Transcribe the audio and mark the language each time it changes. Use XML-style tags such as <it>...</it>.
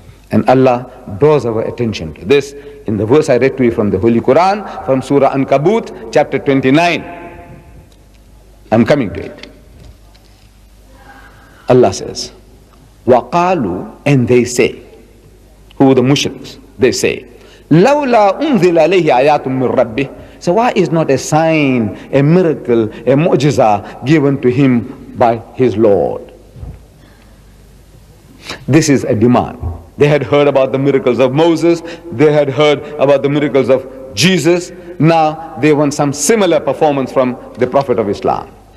<en>And Allah draws our attention to this in the verse I read to you from the Holy Quran, from Surah Ankabut, chapter 29. I'm coming to it. Allah says, وَقَالُوا, and they say, who are the mushriks? They say,</en> <ar>لَوْلَا أُنزِلَ عَلَيْهِ آيَاتٌ مِّن رَبِّهِ.</ar> <en>So why is not a sign, a miracle, a mu'jiza given to him by his Lord? This is a demand. They had heard about the miracles of Moses. They had heard about the miracles of Jesus. Now they want some similar performance from the Prophet of Islam.</en>